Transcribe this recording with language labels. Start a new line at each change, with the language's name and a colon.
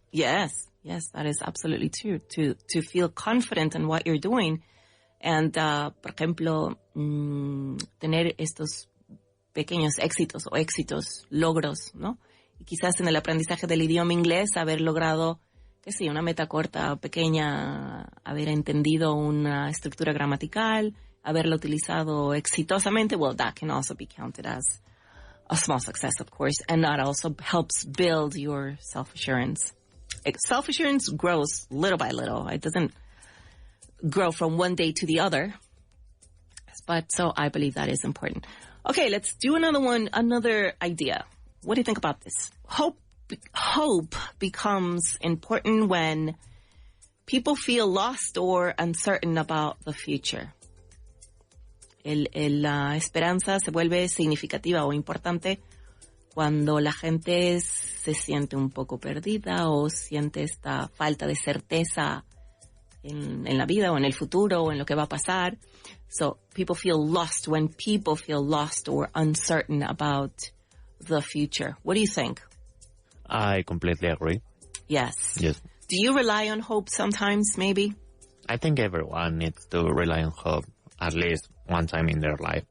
English: Yes, that is absolutely true. To feel confident in what you're doing.
Spanish: And, por ejemplo, tener estos pequeños éxitos o logros, ¿no? Y quizás en el aprendizaje del idioma inglés haber logrado, una meta corta o pequeña, haber entendido una estructura gramatical, haberla utilizado exitosamente,
English: well, that can also be counted as a small success, of course, and that also helps build your self-assurance. Self-assurance grows little by little. It doesn't grow from one day to the other. But so I believe that is important. Okay, let's do another idea. What do you think about this? Hope becomes important when people feel lost or uncertain about the future.
Spanish: La esperanza se vuelve significativa o importante cuando la gente se siente un poco perdida o siente esta falta de certeza en la vida o en el futuro o en lo que va a pasar.
English: So people feel lost when people feel lost or uncertain about the future. What do you think? I completely agree. Yes. Yes. Do you rely on hope sometimes, maybe? I think everyone needs to rely on hope at least one time in their life.